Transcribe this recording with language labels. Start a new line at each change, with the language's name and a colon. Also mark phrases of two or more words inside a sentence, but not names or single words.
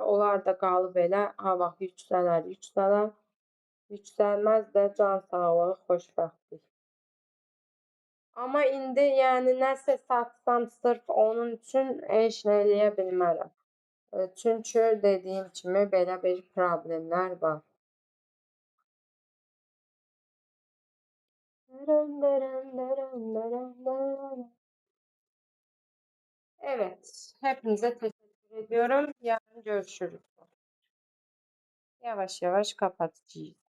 Azerbaijani: Onlar da qalıb elə. Ha vaxt yüksələr. Yüksəlməz də can sağlığı, xoşbəxtlik. Amma indi yəni nəsə satsam sırf onun üçün heç nə eləyə bilmərəm. Çünki dediyim kimi belə bir problemlər var.
Turkish: Evet, hepinize teşekkür ediyorum. Yarın görüşürüz. Yavaş yavaş kapatacağız.